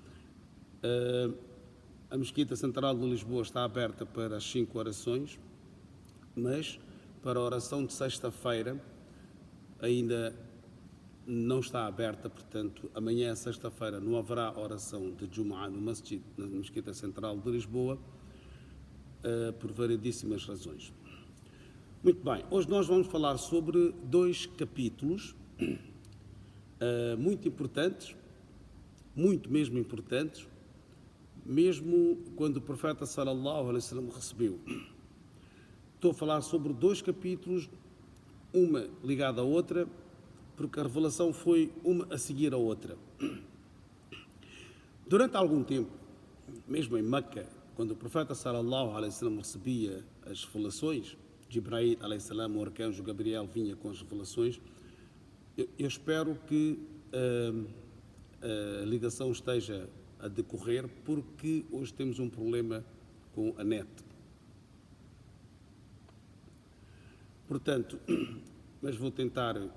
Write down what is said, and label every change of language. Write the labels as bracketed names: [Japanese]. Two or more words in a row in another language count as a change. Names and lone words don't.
[Portuguese] A Mesquita Central de Lisboa está aberta para as 5 orações, mas para a oração de sexta-feira ainda não está aberta, portanto, amanhã, sexta-feira, não haverá oração de Jumu'ah no Masjid, na Mesquita Central de Lisboa, por variedíssimas razões. Muito bem, hoje nós vamos falar sobre 2 capítulos muito importantes, muito mesmo importantes, mesmo quando o profeta [Arabic] صلى الله عليه وسلم [Portuguese] recebeu. Estou a falar sobre 2 capítulos, uma ligada à outra, porque a revelação foi uma a seguir a outra. Durante algum tempo, mesmo em Meca, quando o profeta [Arabic] صلى الله عليه وسلم [Portuguese] recebia as revelações, [Arabic] جبريل عليه السلام, [Portuguese] o arcanjo Gabriel, vinha com as revelações, eu espero que a ligação esteja a decorrer, porque hoje temos um problema com a net. Portanto, mas vou tentar.